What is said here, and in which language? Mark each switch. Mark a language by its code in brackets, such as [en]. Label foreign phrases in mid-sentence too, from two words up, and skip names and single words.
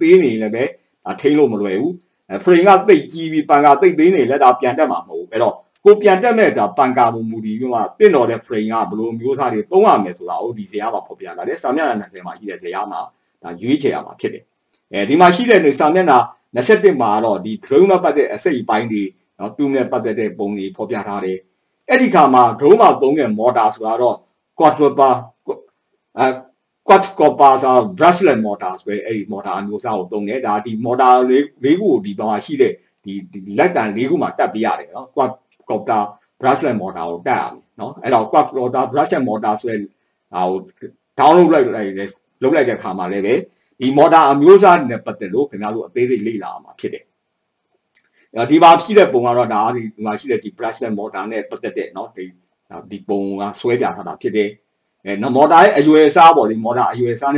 [my] သေးနေလည်းပဲထိလို့မလွယ်ဘူးframe ကပိတ်ကြီးပြီးပန်ကားပိတ်သေးနေလည်းဒါပြန်တက်မှာမဟုတ်ဘူးအဲ့တော့ကိုပြန်တက်မဲ့ဒါပန်ကားမူတည်ပြီးမှတင့်တော်တဲ့ frame ကဘယ်လိုမျိုးစားတွေသုံးရမယ်ဆိုတာဟိုဒီဇာတ်မှာဖော်ပြလာတယ်စာမျက်နှာ20မှာရှိတဲ့ဇာတ်မှာဒါရွေးချယ်ရမှာဖြစ်တယ်ဒီမှာရှိတဲ့စာမျက်နှာ21မှာတော့ဒီ drone နဲ့ပတ်သက်အစိတ်ပိုင်းတွေเนาะသူ့နဲ့ပတ်သက်တဲ့ပုံတွေဖော်ပြထားတယ်အဲ့ဒီခါမှာ drone မှာသုံးတဲ့ motor ဆိုတာတော့ quadcopter ဆို [en] brushless motor [my] ဆိုပဲအဲ့ဒီ motor အမျိုးအစားကိုသုံးတယ်ဒါဒီ motor လေးခုဒီပေါ်မှာရှိတဲ့ဒီလက်တံလေးခု မှာတက်ပြရတယ်နော် [en] quadcopter brushless motor [my] ကိုတက်ရမယ်နော်အဲ့တော့ [en] quadcopter brushless motor [my] ဆိုတဲ့ဟာကို download လုပ်လိုက်တဲ့ခါမှာလည်းပဲဒီ motor အမျိုးအစားနဲ့ပတ်သက်လို့ခင်ဗျားတို့အသေးစိတ်လေ့လာမှာဖြစ်တယ်ဒီမှာရှိတဲ့ပုံကတော့ဒါဒီမှာရှိတဲ့ဒီ [en] brushless motor [my] နဲ့ပတ်သက်တဲ့เนาะဒီပုံကဆွဲပြထားတာဖြစ်တယ်နော် motor ရဲ့အရွယ်အစားပေါ့ဒီ motor အရွယ်အစားနဲ့